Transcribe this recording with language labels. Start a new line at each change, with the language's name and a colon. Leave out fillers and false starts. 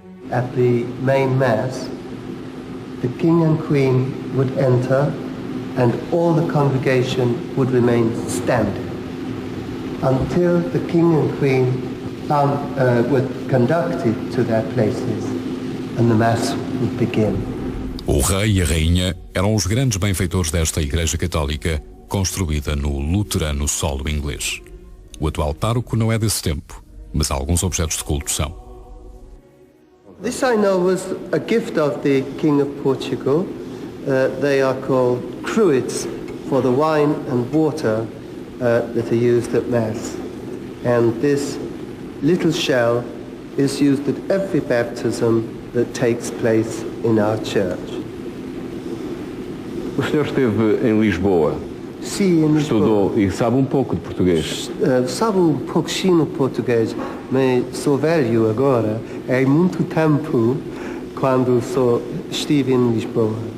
English: At the main mass, the king and queen would enter and all the congregation would remain standing until the king and queen were conducted to their places and the mass would begin.
Portuguese: O rei e a rainha eram os grandes benfeitores desta igreja católica construída no luterano solo inglês. O atual pároco não é desse tempo, mas alguns objetos de culto são.
English: This I know was a gift of the King of Portugal. They are called cruets for the wine and water that are used at Mass. And this little shell is used at every baptism that takes place in our church.
Portuguese: O senhor esteve em Lisboa. Sim, em Lisboa. Estudou e sabe um pouco de português. Sabe um pouquinho português, mas sou velho agora. É muito tempo quando estive em Lisboa.